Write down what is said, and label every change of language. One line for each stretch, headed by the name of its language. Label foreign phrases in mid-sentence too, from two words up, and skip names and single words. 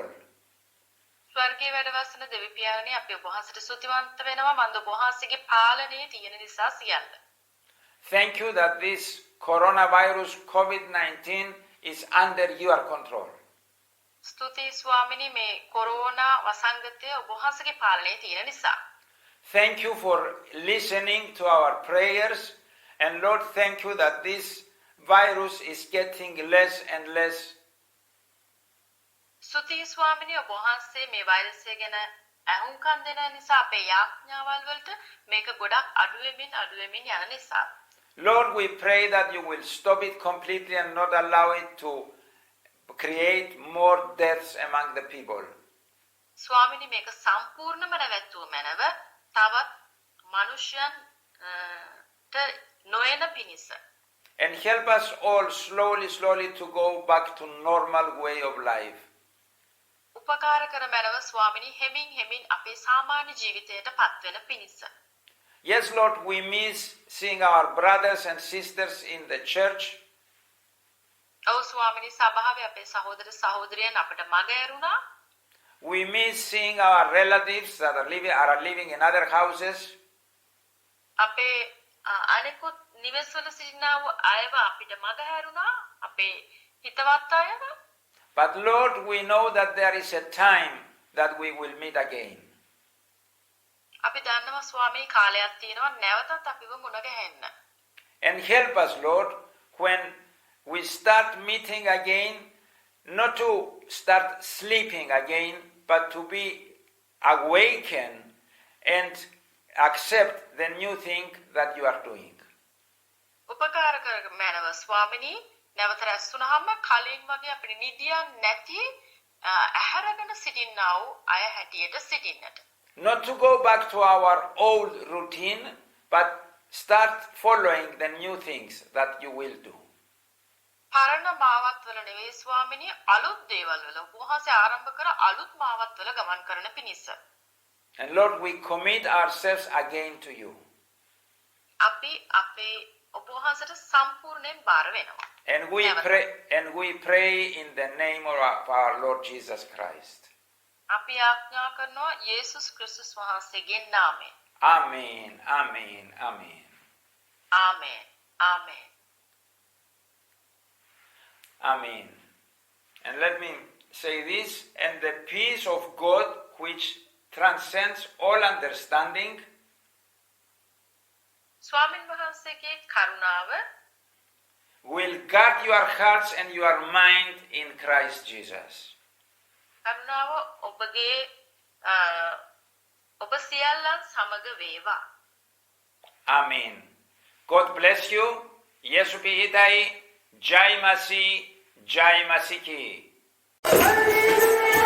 Sinhala: ස්වර්ගයේ වැඩ වසන දෙවි පියාණනි අපි ඔබ වහන්සේට ස්තුතිවන්ත වෙනවා මන්ද ඔබ වහන්සේගේ පාලනයේ තියෙන නිසා සියල්ල.
English: Thank you that this coronavirus COVID-19 is under your control.
Sinhala: ස්තුතියි ස්වාමිනී මේ කොරෝනා වසංගතය ඔබ වහන්සේගේ පාලනයේ තියෙන නිසා.
English: Thank you for listening to our prayers, and Lord, thank you that this virus is getting less and less.
Sinhala: ස්තුතියි ස්වාමිනී ඔබ වහන්සේ මේ වෛරසය ගැන අහුම්කම් දෙන නිසා අපේ යාඥාවල් වලට මේක ගොඩක් අඩු වෙමින් යන නිසා.
English: Lord, we pray that you will stop it completely and not allow it to create more deaths among the people.
Sinhala: ස්වාමිනී මේක සම්පූර්ණම නැවැත්වුව මැනව තවත් මනුෂ්‍යයන් නොයන පිණිස.
English: And help us all slowly to go back to normal way of life.
Sinhala: උපකාර කර මැනව ස්වාමිනී හෙමින් අපේ සාමාන්‍ය ජීවිතයට පත්වෙන පිණිස.
English: Yes, Lord, we miss seeing our brothers and sisters in the church.
Sinhala: ඔව් ස්වාමිනී සභාවේ අපේ සහෝදර සහෝදරියන් අපට මග ඇරුණා.
English: We miss seeing our relatives that are living in other houses.
Sinhala: අපේ අනෙකුත් නිවෙස්වල සිටිනා වූ අයව අපිට මග හැරුණා අපේ හිතවත් අයව.
English: But Lord, we know that there is a time that we will meet again.
Sinhala: අපි දන්නවා ස්වාමී කාලයක් තියෙනවා නැවතත් අපිව මුණ ගැහෙන්න.
English: And help us, Lord, when we start meeting again, not to start sleeping again, but to be awakened and accept the new thing that you are doing.
Sinhala: උපකාර කර මැනව ස්වාමිනී නැවත රැස් වුණාම කලින් වගේ අපිට නිදියන් නැති ඇහැරගෙන සිටින්නා වූ අය හැටියට සිටින්නට.
English: Not to go back to our old routine, but start following the new things that you will do.
Sinhala: පරණ මාවත් වල නෙවෙයි ස්වාමිනී අලුත් දේවල් වල උපවාසය ආරම්භ කර අලුත් මාවත් වල ගමන් කරන පිණිස.
English: And Lord, we commit ourselves again to you.
Sinhala: අපි අපේ උපවාසයට සම්පූර්ණයෙන් බාර වෙනවා.
English: And we pray in the name of our Lord Jesus Christ.
Sinhala: අපි ආඥා කරනවා යේසුස් ක්‍රිස්තුස් වහන්සේගේ නාමයෙන්.
English: Amen. Amen. Amen.
Sinhala: ආමේන්. ආමේන්.
English: Amen. And let me say this, and the peace of God which transcends all understanding
Sinhala: ස්වාමීන් වහන්සේගේ කරුණාව
English: will guard your hearts and your mind in Christ Jesus.
Sinhala: කරුණාව ඔබ සියල්ලන් සමග වේවා.
English: Amen. God bless you.
Sinhala: යේසු පිහිටයි.
Hindi: जय मसीह. जय मसीह की.